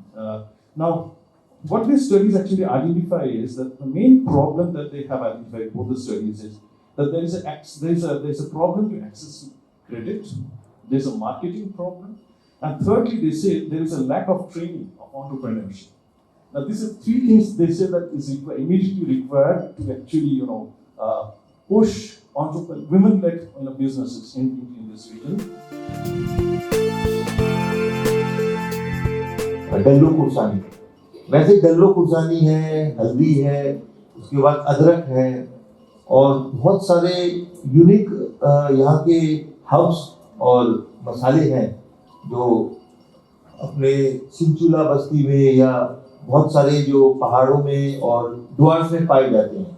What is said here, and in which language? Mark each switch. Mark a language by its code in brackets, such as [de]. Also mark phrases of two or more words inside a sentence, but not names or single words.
[en] Now, what these studies actually identify is that the main problem that they have identified, both the studies, is that there is a problem to access credit, there's a marketing problem, and thirdly, they say there is a lack of training of entrepreneurship. Now, these are three things they say that is immediately required to actually, push women-led businesses in this region. [hi] डल्लो कुर्सानी, वैसे डल्लो कुर्सानी है, हल्दी है, उसके बाद अदरक है, और बहुत सारे यूनिक यहाँ के हर्ब्स और मसाले हैं जो अपने सिंचुला बस्ती में या बहुत सारे जो पहाड़ों में और डुआर्स में पाए जाते हैं।